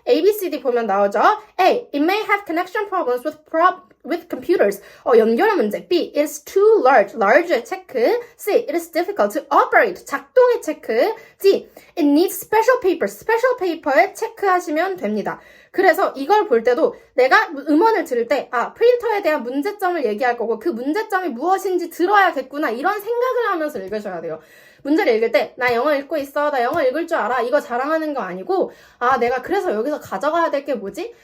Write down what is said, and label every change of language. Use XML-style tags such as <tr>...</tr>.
<ko>A, B, C, D 보면 나오죠. A.</ko> <en>It may have connection problems with computers.</en> <ko>연결 문제.</ko> <en>B. It is too large. large의 체크. C. It is difficult to operate.</en> <ko>작동의 체크.</ko> <en>D. It needs special paper.</en> <ko>special paper에 체크하시면 됩니다. 그래서 이걸 볼 때도 내가 음원을 들을 때 프린터에 대한 문제점을 얘기할 거고 그 문제점이 무엇인지 들어야겠구나 이런 생각을 하면서 읽으셔야 돼요. 문제를 읽을 때 나 영어 읽고 있어. 나 영어 읽을 줄 알아. 이거 자랑하는 거 아니고 내가 그래서 여기서 가져가야 될 게 뭐지?</ko>